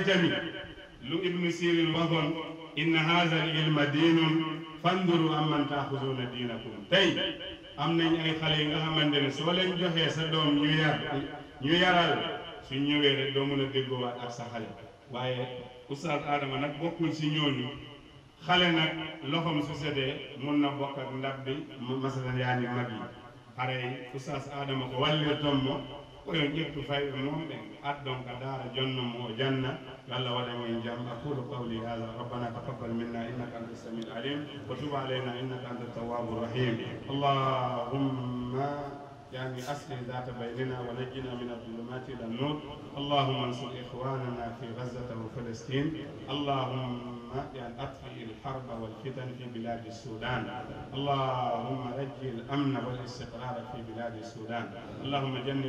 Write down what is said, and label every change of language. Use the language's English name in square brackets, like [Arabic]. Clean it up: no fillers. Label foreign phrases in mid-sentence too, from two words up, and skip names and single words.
[Wolof] tamit lu ibnu sirin waxoon [Arabic] إن هذا العلم دين فانظروا عمن تأخذون دينكم [Wolof] tey am nañ ay xale yi nga xamante ne soo leen joxee sa doom ñu yaral suñ ñëwee rek doo mën a déggoowaat ak sa xale waaye oustaz Adama nag bokkul si ñooñu xale nag loxoom su setee mun na bokk ak ndab bi masalan yaa ni mag yi xare yi oustaz Adama [Fula] ko wallir tommo koyo ƴettu fayɓe moom ɓe addon ka daara jonnon mo o janna Allah waɗamen jam aqulu [Arabic] قولي هذا ربنا تقبل منا إنك أنت السميع العليم وتب علينا إنك أنت التواب الرحيم اللهم يعني أصلح ذات بيننا ونجنا من الظلمات إلى النور اللهم انصر إخواننا في غزة وفلسطين اللهم يعني أطفئ الحرب والفتن في بلاد السودان اللهم رجي الأمن والاستقرار في بلاد السودان اللهم جنب